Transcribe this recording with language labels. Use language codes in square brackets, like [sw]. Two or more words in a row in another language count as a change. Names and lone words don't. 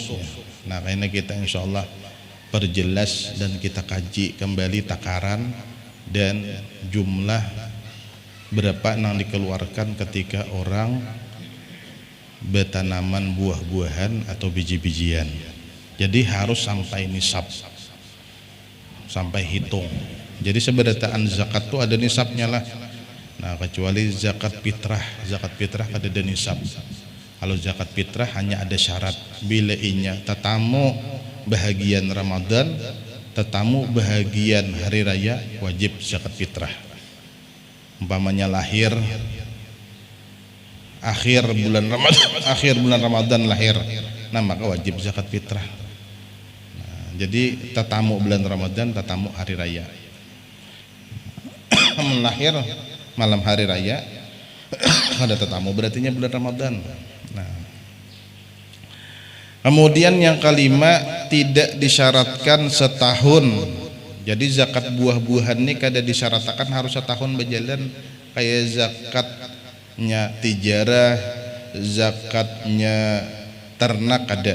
[id] Nah, karena kita insya Allah perjelas dan kita kaji kembali takaran dan jumlah berapa yang dikeluarkan ketika orang bertanaman buah-buahan atau biji-bijian. Jadi harus sampai nisab, sampai hitung. Jadi seberataan zakat itu ada nisabnya lah. Nah, kecuali zakat fitrah ada nisab. [bjn] Kalau zakat fitrah hanya ada syarat, bila inya tetamu bahagian Ramadan, tetamu bahagian hari raya, wajib zakat fitrah. [id] Umpamanya lahir akhir bulan Ramadan lahir, nah maka wajib zakat fitrah. [bjn] Nah, jadi tetamu bulan Ramadan, tetamu hari raya. Lahir malam hari raya ada tetamu, berartinya bulan Ramadan. [id] Nah, kemudian yang kelima, tidak disyaratkan setahun. [bjn] Jadi zakat buah-buahan ini kada disyaratkan harus setahun berjalan, kayak zakatnya tijarah, zakatnya ternak ada.